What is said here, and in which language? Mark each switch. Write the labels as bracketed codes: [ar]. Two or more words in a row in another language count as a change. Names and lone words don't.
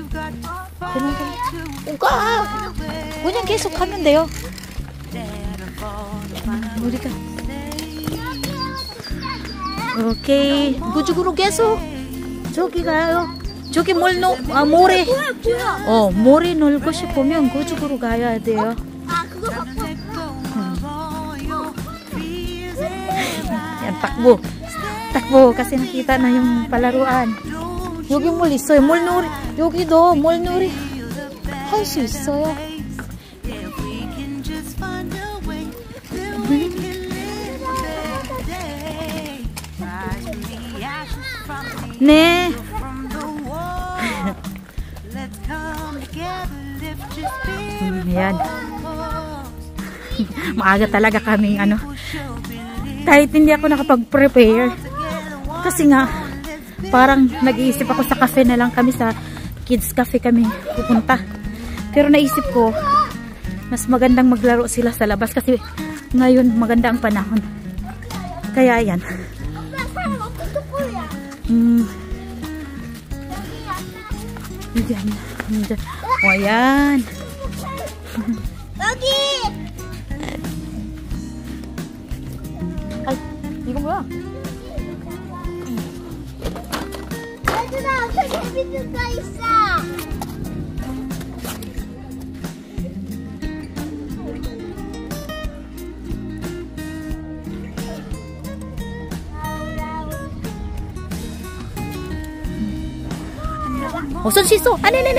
[ko] 그냥 계속 가면 돼요. 우리가 오케이. 무죽으로 계속 저기 가요. 저기 모래. 모래 놀고 싶으면 무죽으로 가야 돼요. [tl] Yan, takbo kasi nakita na yung palaruan. [ko] 여기 물 있어요. 물놀이. 여기도 물놀이 할 수 있어요. 네. [tl] Ayan. Maaga talaga kaming kahit hindi ako nakapag-prepare kasi nga parang nag-iisip ako sa cafe na lang kami, sa [en] kids cafe [tl] kami pupunta, pero naisip ko mas magandang maglaro sila sa labas kasi ngayon maganda ang panahon. Kaya yan. Ayan. [ko] 여기. 이거 뭐야? 얘들아, 엄청 재밌는 거 있어. 어서 씻어. 네네네.